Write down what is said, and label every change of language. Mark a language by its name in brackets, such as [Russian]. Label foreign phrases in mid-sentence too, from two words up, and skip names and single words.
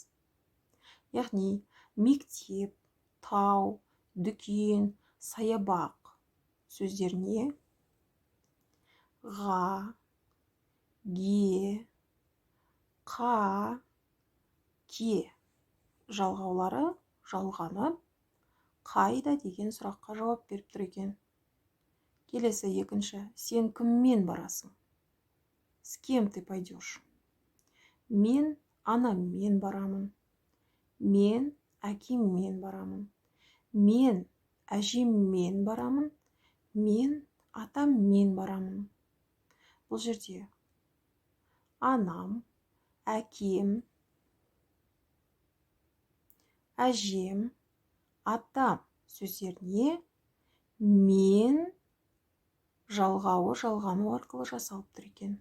[Kazakh] Яғни мектеп, тау, дүкен, саябақ сөздеріне ға, ге, қа, ке жалғаулары жалғанып, қайда деген сұраққа жауап беріп тұр екен. Келесі екінші. Сен кіммен барасың? [Russian] С кем ты пойдешь? [Kazakh] Мен анаммен барамын. Мен әкеммен барамын. Мен әжеммен барамын. Мен атаммен барамын. Бұл жерде анам, әкем, әжем, атам сөздеріне мен жалғауы жалғану арқылы жасалып тұр екен.